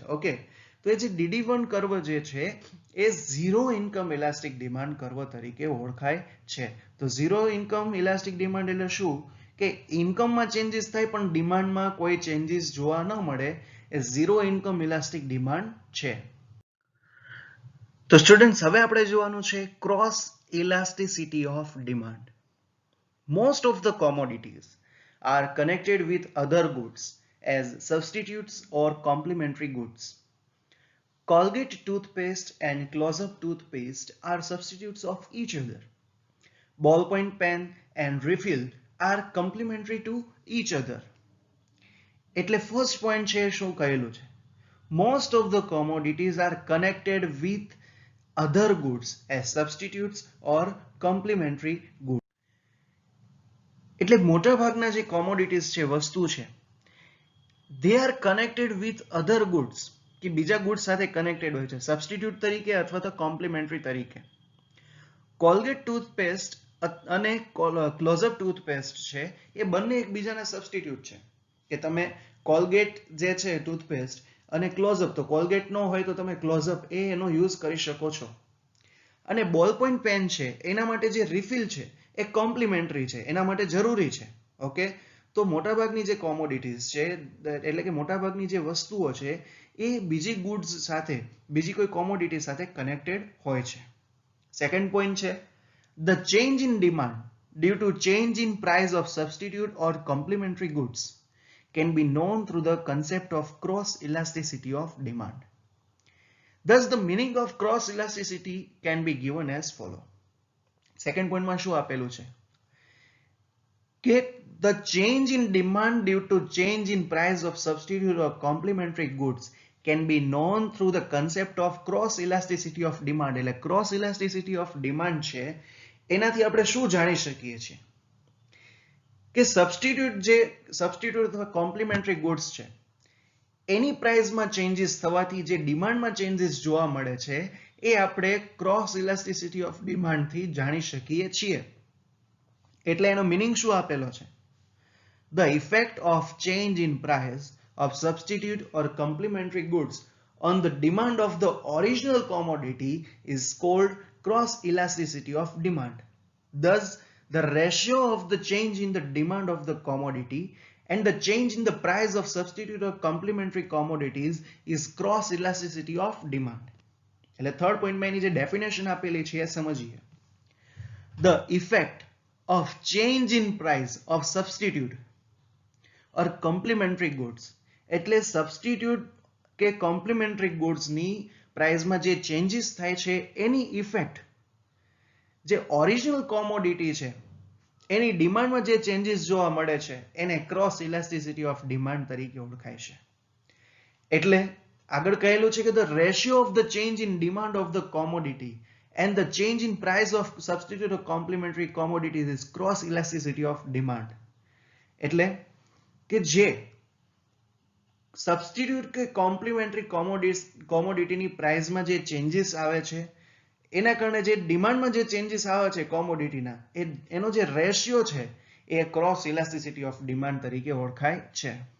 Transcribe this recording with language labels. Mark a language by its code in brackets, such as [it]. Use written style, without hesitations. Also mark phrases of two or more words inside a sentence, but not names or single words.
[gu] ઓકે, તો એ જે DD1 કર્વ જે છે એ [en] zero income elastic demand curve [gu] તરીકે ઓળખાય છે. તો [en] zero income elastic demand [gu] એટલે શું કે ઇન્કમમાં ચેન્જીસ થાય પણ ડિમાન્ડમાં કોઈ ચેન્જીસ જોવા ન મળે એ [en] zero income elastic demand [gu] છે. તો સ્ટુડન્ટ્સ હવે આપણે જોવાનું છે [en] cross elasticity of demand. Most of the commodities are connected with other goods as substitutes or complementary goods. Colgate toothpaste and close-up toothpaste are substitutes of each other. Ballpoint pen and refill are complementary to each other. [gu] એટલે [en] first point [gu] છે શું કહેલું છે [en] most of the commodities are connected with other goods as substitutes or complementary goods. [gu] એટલે મોટા ભાગના જે કોમોડિટીઝ છે વસ્તુ છે [en] they are connected with other goods [gu] કે બીજા ગુડ્સ સાથે કનેક્ટેડ હોય છે સબસ્ટિટ્યુટ તરીકે અથવા તો કોમ્પ્લિમેન્ટરી તરીકે. કોલગેટ ટૂથપેસ્ટ અને ક્લોઝઅપ ટૂથપેસ્ટ છે એ બંને એકબીજાના સબસ્ટિટ્યુટ છે કે તમે કોલગેટ જે છે ટૂથપેસ્ટ અને ક્લોઝઅપ, તો કોલગેટ ન હોય તો તમે ક્લોઝઅપ એનો યુઝ કરી શકો છો. અને [en] ball point pen [gu] છે એના માટે જે રિફિલ છે એ કોમ્પ્લિમેન્ટરી છે, એના માટે જરૂરી છે. ઓકે, તો મોટાભાગની જે કોમોડિટીઝ છે એટલે કે મોટાભાગની જે વસ્તુઓ છે એ બીજી ગુડ્સ સાથે બીજી કોઈ કોમોડિટી સાથે કનેક્ટેડ હોય છે. [en] second point છે the change in demand due to change in price of substitute or complementary goods can be known through the concept of cross elasticity of demand. Thus the meaning of cross elasticity can be given as follow. Second point [gu] માં શું આપેલું છે કે [en] the change in demand due to change in price of substitute or complementary goods can be known through the concept of cross elasticity of demand. [gu] એટલે [en] cross elasticity of demand [gu] છે એનાથી આપણે શું જાણી શકીએ છીએ કે સબસ્ટિટ્યુટ અથવા [en] complementary goods [gu] છે એની પ્રાઇસમાં ચેન્જીસ થવાથી જે ડિમાન્ડમાં ચેન્જીસ જોવા મળે છે એ આપણે [en] cross elasticity of [gu] ડિમાન્ડથી જાણી શકીએ છીએ. એટલે એનો મિનિંગ શું આપેલો છે [en] the effect of change in price of substitute or complementary goods on the demand of the original commodity is called cross elasticity of demand. Thus the ratio of the change in the demand of the commodity and the change in the price of substitute or complementary commodities is cross elasticity of demand. [gu] એટલે થર્ડ પોઈન્ટમાં એની જે ડેફિનેશન આપેલી છે એ સમજીએ. [en] The effect of change in price of substitute or complementary goods. [gu] એટલે સબસ્ટિટ્યુટ કે કોમ્પ્લિમેન્ટરી ગુડ્સની પ્રાઇસમાં જે ચેન્જીસ થાય છે એની ઇફેક્ટ જે [en] original commodity [gu] છે એની ડિમાન્ડમાં જે ચેન્જીસ જોવા મળે છે એને [en] cross elasticity of demand [gu] તરીકે ઓળખાય છે. એટલે આગળ કહેલું છે કે [en] the ratio of the change in demand of the commodity and the change in price of substitute or complementary commodities is cross elasticity of demand. [gu] એટલે કે જે સબસ્ટિટ્યુટ કે કોમ્પ્લિમેન્ટરી કોમોડિટીની પ્રાઇસમાં જે ચેન્જીસ આવે છે એના કારણે જે ડિમાન્ડમાં જે ચેન્જીસ આવે છે કોમોડિટીના એનો જે રેશિયો છે એ [en] cross elasticity of demand [gu] તરીકે ઓળખાય છે.